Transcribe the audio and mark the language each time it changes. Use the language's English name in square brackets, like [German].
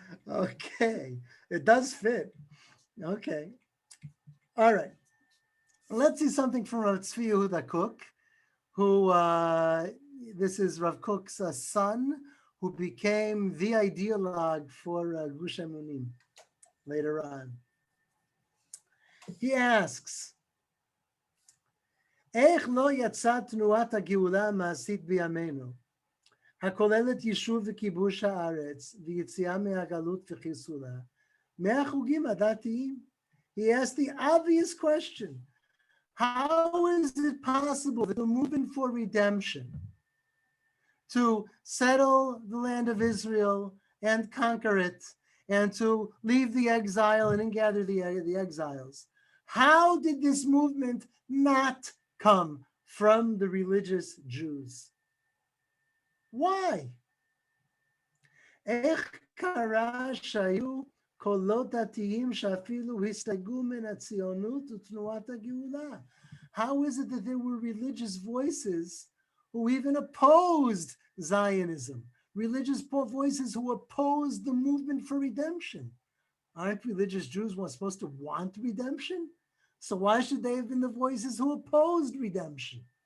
[English] Okay, it does fit. Okay. All right. Let's see something from Rav Tzvi Yehuda Kook, who, this is Rav Kook's son, who became the ideologue for Gush Emunim later on. He asks, [Hebrew] איך לא יצאה תנועת הגאולה המעשית בימינו, הכוללת יישוב וכיבוש הארץ ויציאה מהגלות וחיסולה, מהחוגים הדתיים? [English] He asked the obvious question, how is it possible that the movement for redemption, to settle the land of Israel and conquer it, and to leave the exile and gather the exiles, how did this movement not come from the religious Jews? Why? [Hebrew] איך קרה שהיו קולות דתיים שאפילו הסתייגו מן הציונות ותנועת הגאולה? [English] How is it that there were religious voices who even opposed Zionism, religious voices who opposed the movement for redemption? Aren't religious Jews supposed to want redemption? So why should they have been the voices who opposed redemption?